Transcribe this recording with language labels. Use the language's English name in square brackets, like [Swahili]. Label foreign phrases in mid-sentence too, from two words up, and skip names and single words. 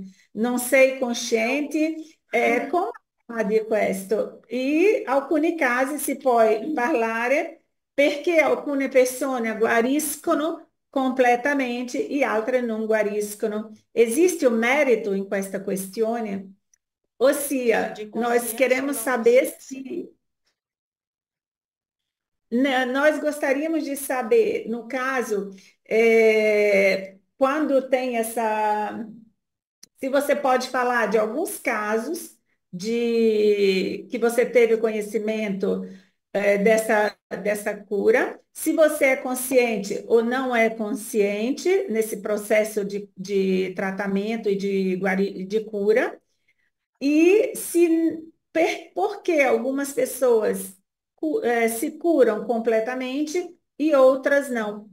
[Italian] Non sei cosciente? Come di questo? E alcuni casi si può parlare perché alcune persone guariscono completamente e altre non guariscono. Esiste un merito in questa questione? Ossia, [Portuguese] De nós consciência ou queremos não saber consciência. se nós gostaríamos de saber, no caso, quando tem essa. Se você pode falar de alguns casos de que você teve conhecimento dessa cura, se você é consciente ou não é consciente nesse processo de tratamento e de cura, e por que algumas pessoas se curam completamente e outras não.